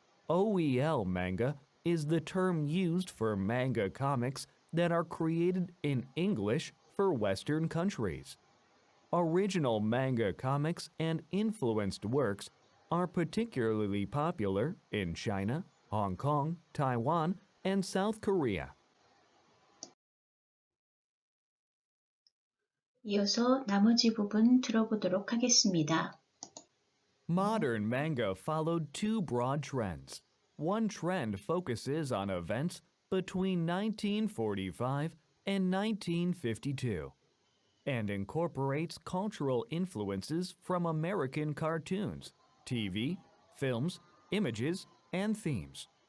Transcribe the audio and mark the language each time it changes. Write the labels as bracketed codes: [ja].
[en] OEL manga is the term used for manga comics that are created in English for Western countries. Original manga comics and influenced works are particularly popular in China, Hong Kong, Taiwan, and South Korea. [ko] 이어서 나머지 부분 들어보도록 하겠습니다. [en] Modern manga followed two broad trends. One trend focuses on events between 1945 and 1952 and incorporates cultural influences from American cartoons, TV, films, images, and themes.